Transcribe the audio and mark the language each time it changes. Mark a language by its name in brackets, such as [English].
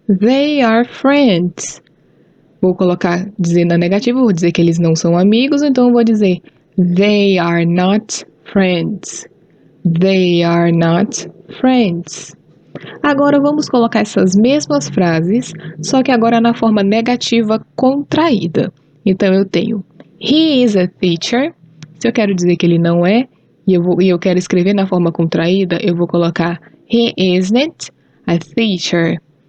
[English] They are friends. [Portuguese] Vou colocar, dizer na negativa, vou dizer que eles não são amigos, então eu vou dizer [English] They are not friends. They are not friends. [Portuguese] Agora vamos colocar essas mesmas frases, só que agora na forma negativa contraída. Então eu tenho [English] He is a teacher. [Portuguese] Se eu quero dizer que ele não é, e eu quero escrever na forma contraída, eu vou colocar [English] He isn't a teacher.